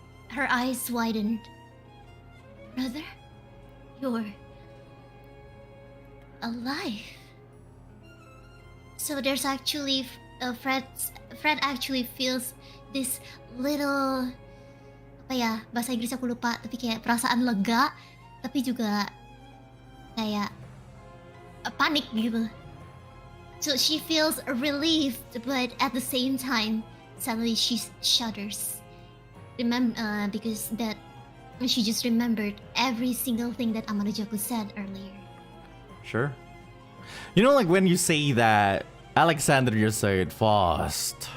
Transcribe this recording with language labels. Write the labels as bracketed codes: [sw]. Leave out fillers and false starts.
[en] Her eyes widened. Brother, you're... alive. So there's actually... Fred actually feels this little... [id] apa ya, bahasa Inggris aku lupa, tapi kayak perasaan lega, tapi juga kayak panik gitu. [en] So she feels relieved, but at the same time, suddenly she shudders. Because that she just remembered every single thing that Amarajaku said earlier. Sure. You know, like when you say that, Alexander just said fast.